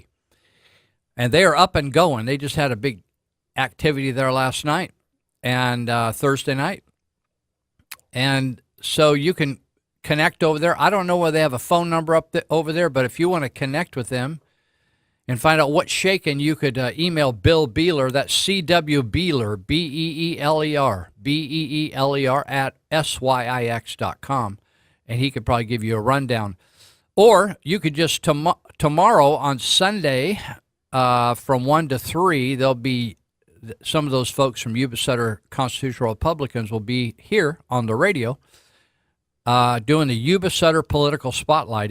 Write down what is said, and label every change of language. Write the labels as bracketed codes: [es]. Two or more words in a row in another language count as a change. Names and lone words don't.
[en] And they are up and going. They just had a big activity there last night and Thursday night. And so you can connect over there. I don't know whether they have a phone number over there, but if you want to connect with them, and find out what's shaking, you could email Bill Beeler. That's C.W. Beeler, B-E-E-L-E-R, B-E-E-L-E-R at SYIX.com, and he could probably give you a rundown. Or you could just tomorrow on Sunday from 1 to 3, there'll be some of those folks from Yuba Sutter Constitutional Republicans will be here on the radio doing the Yuba Sutter Political Spotlight.